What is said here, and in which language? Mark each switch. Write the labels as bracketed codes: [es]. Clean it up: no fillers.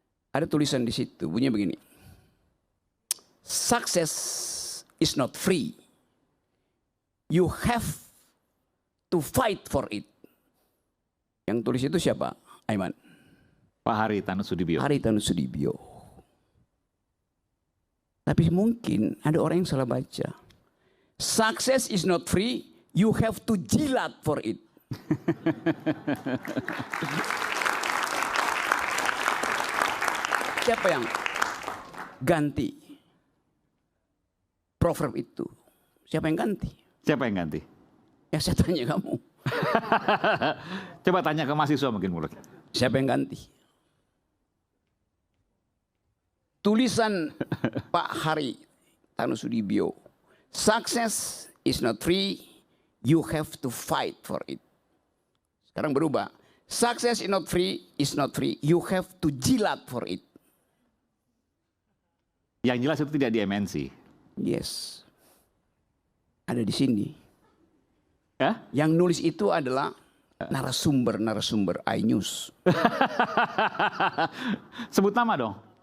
[id] Ada tulisan di situ, bunyinya begini. [en] Success is not free. You have to fight for it. [id] Yang tulis itu siapa, Aiman? Pak Haritanu Sudibyo. Haritanu Sudibyo. Tapi mungkin ada orang yang salah baca. [en] Success is not free, you have to [id] jilat [en] for it. [id] Siapa yang ganti proverb itu? Siapa yang ganti? Siapa yang ganti? Ya saya tanya kamu. Coba tanya ke mahasiswa mungkin mulai. Siapa yang ganti? Tulisan Pak Haritanu Sudibyo. [en] Success is not free, you have to fight for it. [id] Sekarang berubah. [en] Success is not free, you have to [id] jilat [en] for it. [id] Yang jelas itu tidak di MNC. [en] Yes. [id] Ada di sini. Ya? Yang nulis itu adalah narasumber iNews. Sebut nama dong.